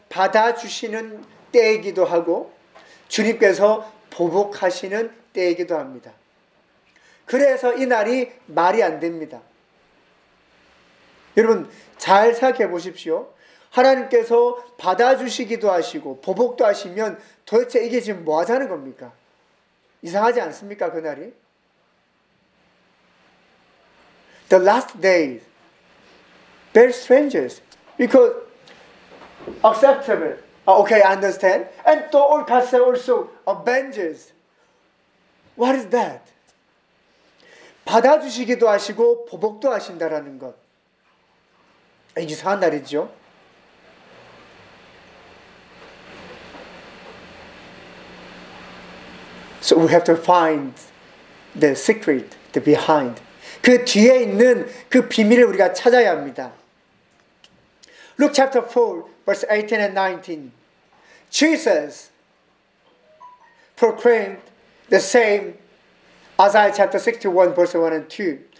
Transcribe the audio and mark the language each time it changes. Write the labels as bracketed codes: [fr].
[ko] 받아주시는 때이기도 하고 주님께서 보복하시는 때이기도 합니다. 그래서 이 날이 말이 안 됩니다. 여러분 잘 생각해 보십시오. 하나님께서 받아주시기도 하시고 보복도 하시면 도대체 이게 지금 뭐 하자는 겁니까? 이상하지 않습니까? 그날이 [en] The last day very strange because acceptable okay, I understand and to all God said also avenges what is that? [ko] 받아주시기도 하시고 보복도 하신다라는 것 이상한 날이죠. [en] So we have to find the secret, the behind. [ko] 그 뒤에 있는 그 비밀을 우리가 찾아야 합니다. [en] Luke chapter 4, verse 18 and 19. Jesus proclaimed the same Isaiah chapter 61, verse 1 and 2.